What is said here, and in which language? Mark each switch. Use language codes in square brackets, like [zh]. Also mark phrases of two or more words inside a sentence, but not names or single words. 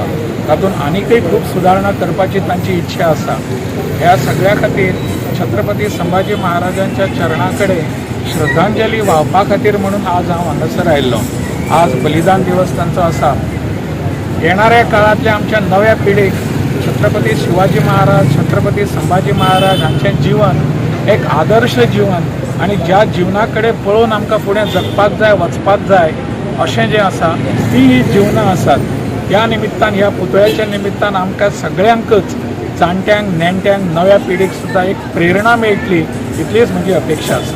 [kok] तातूंत आनीकय खूब सुदारणा करपाची तांची इच्छा आसा। ह्या सगळ्या खातीर छत्रपती संभाजी महाराजांच्या चरणा कडेन श्रद्धांजली व्हावपा खातीर म्हणून आज हांव हांगासर आयिल्लो। आज बलिदान दिवस तांचो आसा। येणाऱ्या काळांतल्या आमच्या नव्या पिढीक छत्रपती शिवाजी महाराज छत्रपती संभाजी महाराज हांचें जीवन एक आदर्श जीवन आनी ज्या जिवना कडेन पळोवन आमकां फुडें जगपाक जाय वचपाक जाय अशें जें आसा ती ही जिवनां आसात। ह्या निमित्तान ह्या पुतळ्याच्या निमित्तान आमकां सगळ्यांकच जाणट्यांक नेणट्यांक नव्या पिढीक सुद्दां एक प्रेरणा मेळटली इतलीच म्हजी अपेक्षा आसा।